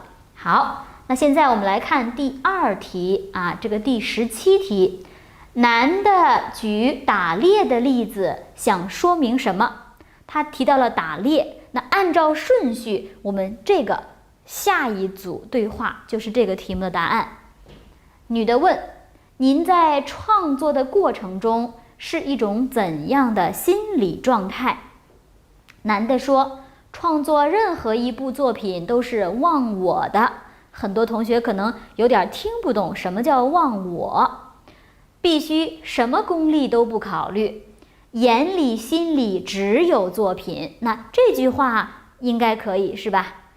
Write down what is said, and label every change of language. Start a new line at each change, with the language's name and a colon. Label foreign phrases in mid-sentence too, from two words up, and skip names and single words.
Chinese: 好，那現在我們來看第2題這個第17題，男的舉打獵的例子想說明什麼？他提到了打獵，那按照順序，我們這個下一組對話就是這個題目的答案。女的問，您在創作的過程中是一種怎樣的心理狀態？男的說，創作任何一部作品都是忘我的。很多同學可能有點聽不懂什麼叫忘我，必須什麼功利都不考慮，眼裡心裡只有作品。那這句話應該可以是吧？